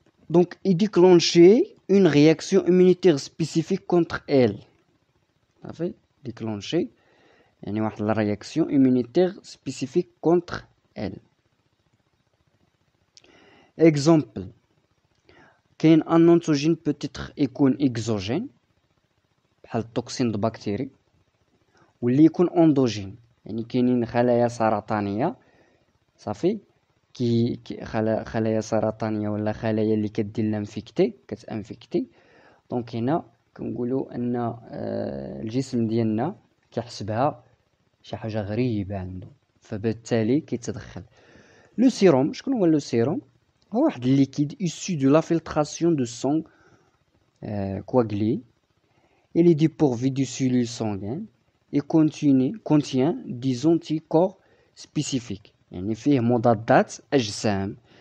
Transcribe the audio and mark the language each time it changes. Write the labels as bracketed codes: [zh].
[fr] Donc il déclenchait une réaction immunitaire spécifique contre elle. [ar] صافي déclencher يعني واحد لا [fr] réaction immunitaire spécifique contre elle. [ar] exemple كاين ان انتوجين بوتيتر يكون اكزوجين بحال التوكسين د بكتيري واللي يكون اندوجين يعني كاينين خلايا سرطانيه صافي كي خلايا سرطانيه ولا خلايا اللي كدير لانفيكتي كتانفيكتي. دونك هنا كنقولوا ان الجسم ديالنا كيحسبها شي حاجه غريبه عنده فبالتالي كيتدخل. لو سيروم شكون هو لو سيروم؟ هو واحد الليكيد [fr] issu de l'infiltration de sang coagulé. Il est dépourvu de cellules sanguines et contient des anticorps spécifiques [ar] يعني فيه مضادات أجسام.